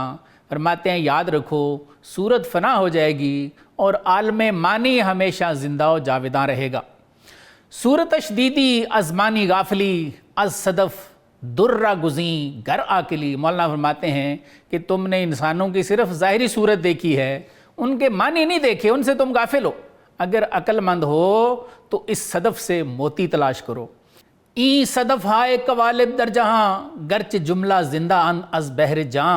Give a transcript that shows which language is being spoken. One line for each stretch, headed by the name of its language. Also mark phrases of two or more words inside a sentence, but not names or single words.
Urdu: فرماتے ہیں یاد رکھو صورت فنا ہو جائے گی اور عالم مانی ہمیشہ زندہ و جاوداں رہے گا۔
Persian: صورت شدیدی از مانی غافلی از صدف درہ گزیں گر آکلی۔
Urdu: مولانا فرماتے ہیں کہ تم نے انسانوں کی صرف ظاہری صورت دیکھی ہے، ان کے معنی نہیں دیکھے، ان سے تم غافل ہو۔ اگر عقل مند ہو تو اس صدف سے موتی تلاش کرو۔
Persian: این صدف ہائے قوالب در جہاں گرچہ جملہ زندہ ان از بحر جاں۔